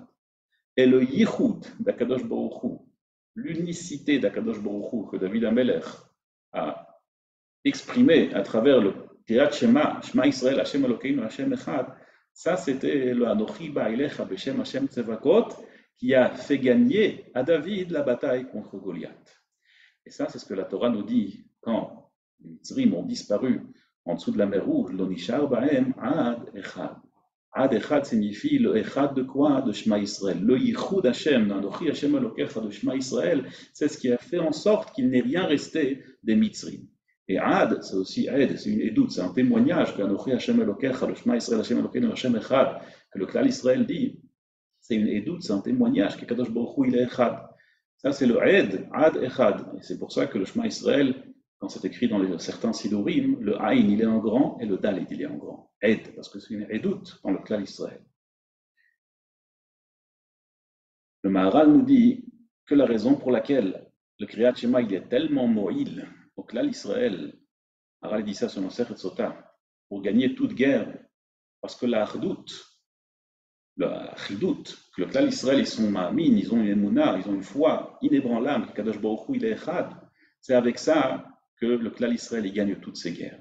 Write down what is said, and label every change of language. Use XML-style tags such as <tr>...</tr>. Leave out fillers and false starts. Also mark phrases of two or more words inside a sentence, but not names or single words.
<fr>Et le Yichud d'</fr> <he>הקדוש ברוך הוא,</he> <fr>l'unicité d'</fr> <he>הקדוש ברוך הוא</he> <fr>que</fr> <he>דוד המלך</he> <fr>a exprimé à travers le</fr> <he>קריאת שמע, שמע ישראל השם אלוקינו השם אחד,</he> <fr>ça c'était le</fr> <he>אנכי בא אליך בשם השם צבאות</he> <fr>qui a fait gagner à David la bataille contre Goliath. Et ça c'est ce que la Torah nous dit quand les Mitzrim ont disparu en dessous de la mer Rouge,</fr> <he>לא נשאר בהם עד אחד. עד אחד</he> <fr>signifie le Echad de quoi? De</fr> <he>שמע ישראל.</he> <fr>Le</fr> <he>יחוד השם אנכי השם אלוקיך</he> <fr>de</fr> <he>שמע ישראל,</he> <fr>c'est ce qui a fait en sorte qu'il n'ait rien resté des Mitzrim. Et Ad, c'est aussi Ed, c'est une édoute, c'est un témoignage que</fr> <he>אנכי השם אלוקיך</he> <fr>de</fr> <he>שמע ישראל השם אלוקינו השם אחד,</he> <fr>que le</fr> <he>כלל ישראל</he> <fr>dit. C'est une édoute, c'est un témoignage que</fr> <he>קדוש ברוך הוא</he> <fr>il est Echad. Ça c'est le Ed,</fr> <he>עד אחד.</he> <fr>Et c'est pour ça que le</fr> <he>שמע ישראל,</he> <fr>quand c'est écrit dans certains Sidurim, le Aïn il est en grand et le Dalet il est en grand. Ed, parce que c'est une édoute dans le</fr> <he>כלל ישראל.</he> <fr>Le Maharal nous dit que la raison pour laquelle le</fr> <he>קריאת שמע</he> <fr>il est tellement moïl au</fr> <he>כלל ישראל,</he> <fr>Maharal dit ça sur le Sechet Sota, pour gagner toute guerre, parce que la Achdout, que le</fr> <he>כלל ישראל</he> <fr>ils sont ma'amin, ils ont une émouna, ils ont une foi inébranlable, que Kadosh Baruch Hu il est Echad, c'est avec ça que le</fr> <he>כלל ישראל</he> <fr>il gagne toutes ces guerres.</fr>